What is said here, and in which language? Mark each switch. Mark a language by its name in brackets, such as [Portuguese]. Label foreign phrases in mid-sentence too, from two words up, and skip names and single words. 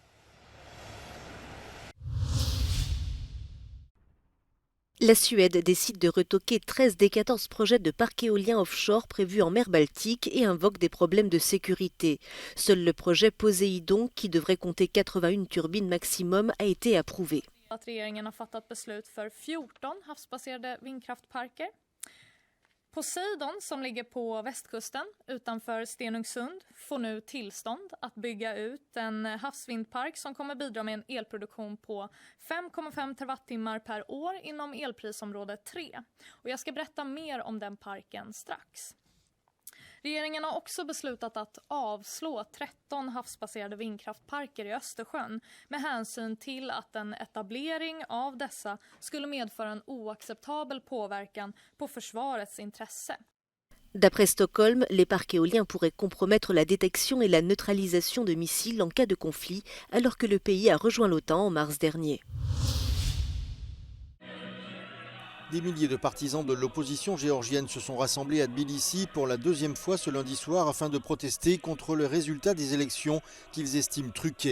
[French] La Suède décide de retoquer 13 des 14 projets de parcs éoliens offshore prévus en mer Baltique et invoque des problèmes de sécurité. Seul le projet Poséidon, qui devrait compter 81 turbines maximum, a été approuvé. [Swedish] Regeringen har fattat beslut för 14 havsbaserade vindkraftparker. Poseidon, som ligger på västkusten utanför Stenungsund, får nu tillstånd att bygga ut en havsvindpark som kommer bidra med en elproduktion på 5,5 terawattimmar per år inom elprisområde 3. Och jag ska berätta mer om den parken strax. Regeringen har också beslutat att avslå 13 havsbaserade vindkraftparker i Östersjön med hänsyn till att en etablering av dessa skulle medföra en oacceptabel påverkan på försvarets intresse. [French] D'après Stockholm, les parcs éoliens pourraient compromettre la détection et la neutralisation de missiles en cas de conflit, alors que le pays a rejoint l'OTAN en mars dernier. Des milliers de partisans de l'opposition géorgienne se sont rassemblés à Tbilissi pour la deuxième fois ce lundi soir afin de protester contre le résultat des élections qu'ils estiment truquées.